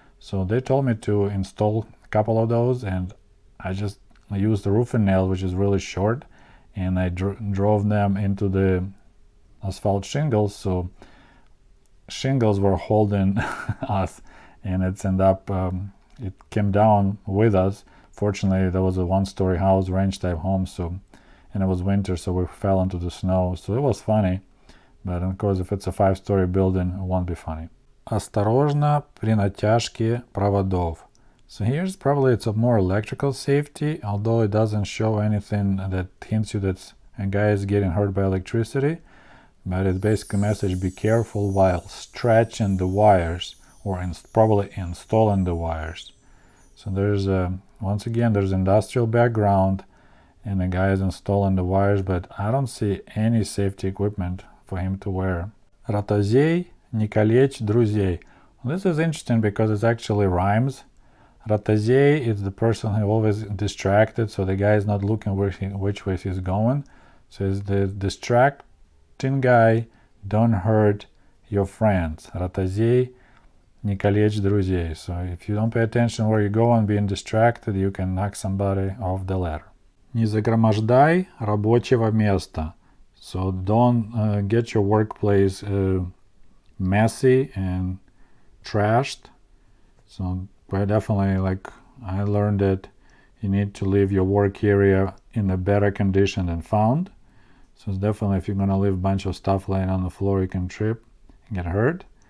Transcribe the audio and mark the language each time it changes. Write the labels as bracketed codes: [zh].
[en] So they told me to install a couple of those, and I used the roofing nail, which is really short, and I drove them into the asphalt shingles, so shingles were holding us, and it came down with us. Fortunately, there was a one-story house, ranch type home, and it was winter, so we fell into the snow. So it was funny, but of course if it's a 5-story building, it won't be funny. [ru] Осторожно при натяжке проводов. [en] So here's probably it's a more electrical safety, although it doesn't show anything that hints you that a guy is getting hurt by electricity. But it's basically a message: be careful while stretching the wires, or probably installing the wires. So there's once again, there's industrial background, and the guy is installing the wires, but I don't see any safety equipment for him to wear. [ru] Ратозей, не калечь друзей. [en] This is interesting because it actually rhymes. Ратозей is the person who always distracted, so the guy is not looking which way he's going. So it's the distracting guy, don't hurt your friends. [ru] Ратозей, не калечь друзей. [en] So if you don't pay attention where you're going, being distracted, you can knock somebody off the ladder. [ru] Не загромождай рабочего места. [en] So don't get your workplace messy and trashed. So definitely, like, I learned that you need to leave your work area in a better condition than found. So it's definitely, if you're gonna leave a bunch of stuff laying on the floor, you can trip and get hurt.